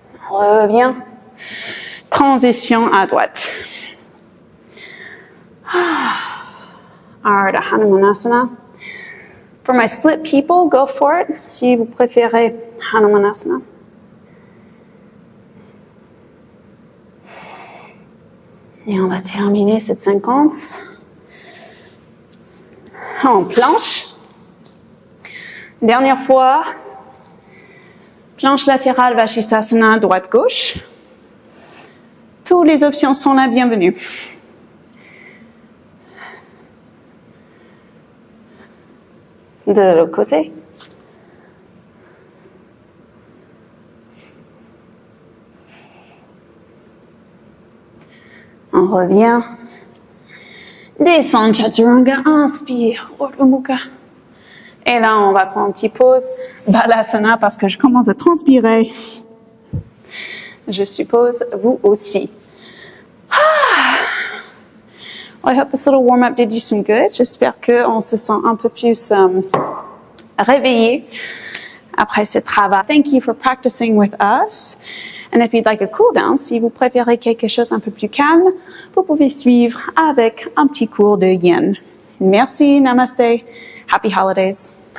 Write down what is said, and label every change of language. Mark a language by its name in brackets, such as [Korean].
[French] On revient. Transition à droite. Ardha Hanumanasana. [English] For my split people, go for it. [French] Si vous préférez Hanumanasana. Et on va terminer cette séquence en planche. Dernière fois, planche latérale, Vashisthasana, droite-gauche. Toutes les options sont la bienvenue. De l'autre côté. On revient. Descend Chaturanga, inspire, Urdhva Mukha. Et là, on va prendre une petite pause. Balasana, parce que je commence à transpirer. Je suppose, vous aussi. [English] Well, I hope this little warm-up did you some good. [French] J'espère qu'on se sent un peu plus réveillé après ce travail. [English] Thank you for practicing with us. And if you'd like a cool down, [French] si vous préférez quelque chose un peu plus calme, vous pouvez suivre avec un petit cours de yin. Merci, namaste, [English] happy holidays.